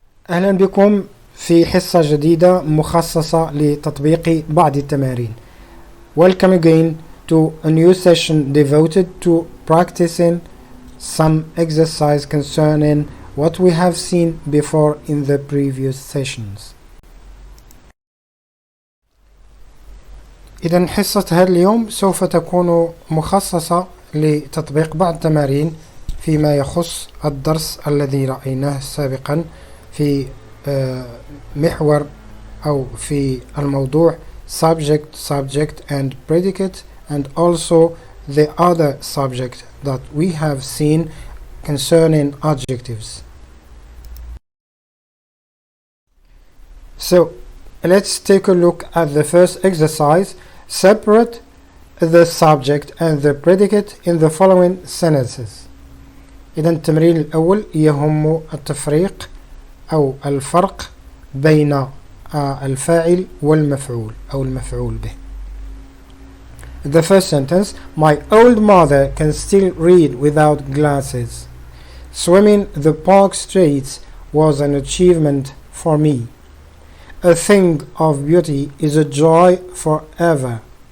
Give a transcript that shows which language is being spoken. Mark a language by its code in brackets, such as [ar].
[ar] أهلا بكم في حصة جديدة مخصصة لتطبيق بعض التمارين. [en] Welcome again to a new session devoted to practicing some exercise concerning what we have seen before in the previous sessions. [ar] إذن حصة هذا اليوم سوف تكون مخصصة لتطبيق بعض التمارين فيما يخص الدرس الذي رأيناه سابقا في محور أو في الموضوع [en] subject and predicate, and also the other subject that we have seen concerning adjectives. So let's take a look at the first exercise. Separate the subject and the predicate in the following sentences. [ar] إذا التمرين الأول يهم التفريق أو الفرق بين الفاعل والمفعول أو المفعول به. [en] The first sentence: My old mother can still read without glasses. Swimming the park streets was an achievement for me. A thing of beauty is a joy forever.